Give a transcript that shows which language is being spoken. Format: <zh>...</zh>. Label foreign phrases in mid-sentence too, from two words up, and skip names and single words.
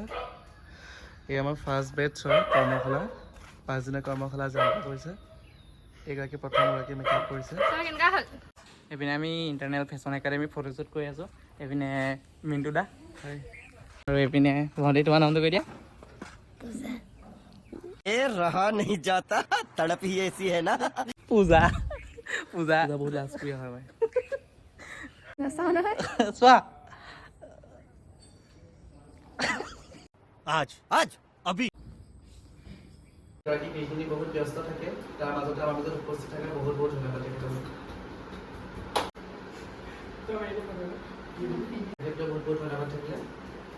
<as>এয়া আমাৰ</as> <en>first batch</en> <as>হয় কৰ্মশালা, 5 দিনৰ কৰ্মশালা যে আৰম্ভ কৰিছে। এইগৰাকী প্ৰথমগৰাকী মেকআপ কৰিছে। এইপিনে আমি ইণ্টাৰনেল ফেশ্বন একাডেমি ফটোশ্বুট কৰি আছোঁ। এইপিনে মিণ্টু দা, আৰু এইপিনে ভণ্টি, তোমাৰ নামটো কৈ দিয়া।</as> <hi>रहा नहीं जाता, तड़प ही ऐसी है ना।</hi> <as>পূজা পূজা বহুত লাজপ্ৰিয় হয় মই। চোৱা।</as> <hi>आज आज अभी</hi> <as>এইখিনি বহুত ব্যস্ত থাকে, তাৰ মাজতে আমাৰ মাজত উপস্থিত থাকে। বহুত বহুত ধন্যবাদ তেখেতলোক। বহুত বহুত ধন্যবাদ থাকিলে।</as>